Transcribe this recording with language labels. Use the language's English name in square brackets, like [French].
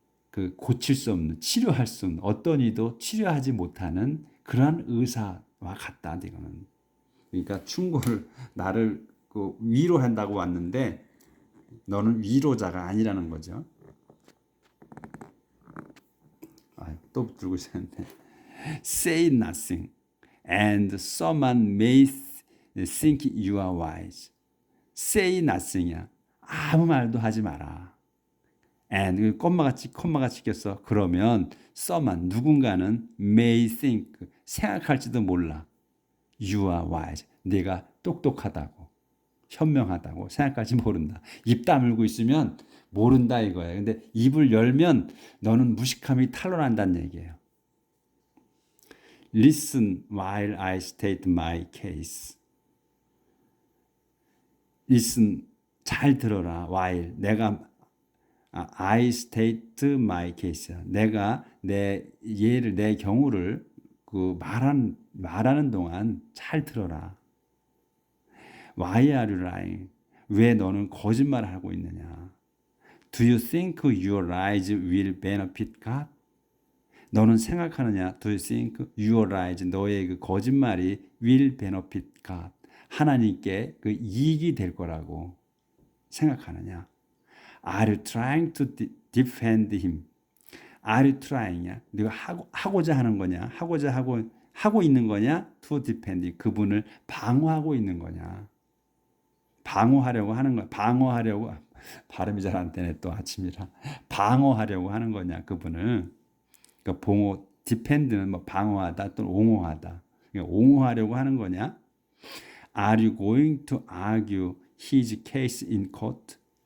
[Korean] 그 고칠 수 없는, 치료할 수 없는, 어떤 이도 치료하지 못하는 그러한 의사와 같다. 이거는. 그러니까 충고를 나를 위로한다고 왔는데 너는 위로자가 아니라는 거죠. 또 들고 있었는데 [English] say nothing and someone may think you are wise. say nothing이야. [Korean] 아무 말도 하지 마라. and 콤마가 찍혔어. 그러면 someone, 누군가는 [English] may think, [Korean] 생각할지도 몰라. [English] you are wise. [Korean] 네가 똑똑하다고, 현명하다고 생각할지 모른다. 입 다물고 있으면 모른다 이거예요. 근데 입을 열면 너는 무식함이 탄로난다는 얘기예요. [English] Listen while I state my case. [Korean] Listen, 잘 들어라. [English] while, I state my case. [Korean] 내가 내 경우를 말하는 동안 잘 들어라. [English] Why are you lying? [Korean] 왜 너는 거짓말을 하고 있느냐? [English] Do you think your lies will benefit God? [Korean] 너는 생각하느냐? [English] Do you think your lies, [Korean] 너의 그 거짓말이 [English] will benefit God, [Korean] 하나님께 그 이익이 될 거라고 생각하느냐? [English] Are you trying to defend him? Are you trying이야? [Korean] 네가 하고자 하는 거냐? 하고 있는 거냐? [English] To defend, [Korean] 그분을 방어하고 있는 거냐? 방어하려고 하는 거야. 발음이 잘 안 되네, 또 아침이라. 방어하려고 하는 거냐, 그분을. 그러니까 defend는 뭐 방어하다 또는 옹호하다. 그러니까 옹호하려고 하는 거냐? [English] Are you going to argue his case in court?